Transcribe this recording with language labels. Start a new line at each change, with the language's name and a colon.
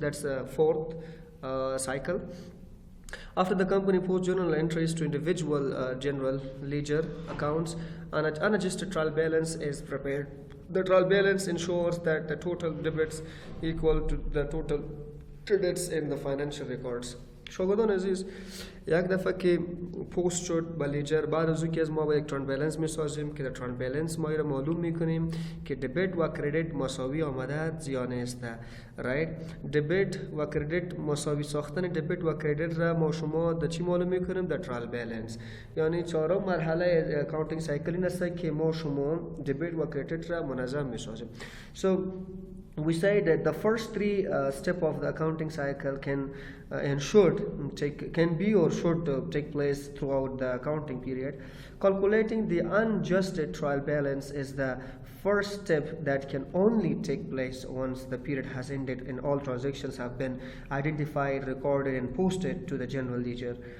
English: That's the fourth cycle. After the company posts journal entries to individual general ledger accounts, an unadjusted trial balance is prepared. The trial balance ensures that the total debits equal to the total credits in the financial records.
Persian: شاگردان عزیز، یک دفعه که پست شد به لیجر، بعد از که از ما با یک تران بالانس میسازیم که در تران بالانس ما را معلوم میکنیم که دبیت و کردیت مساوی آمده زیان است. رایت، دبیت و کردیت مساوی ساختن دبیت و کردیت را ما شما در چی معلوم میکنیم؟ در ترال بالانس. یعنی چهارم مرحله اکاونتینگ سایکل این است که ما شما دبیت و کردیت را منظم میسازیم.
English: So we say that the first three steps of the accounting cycle can be or should take place throughout the accounting period. Calculating the unadjusted trial balance is the first step that can only take place once the period has ended and all transactions have been identified, recorded, and posted to the general ledger.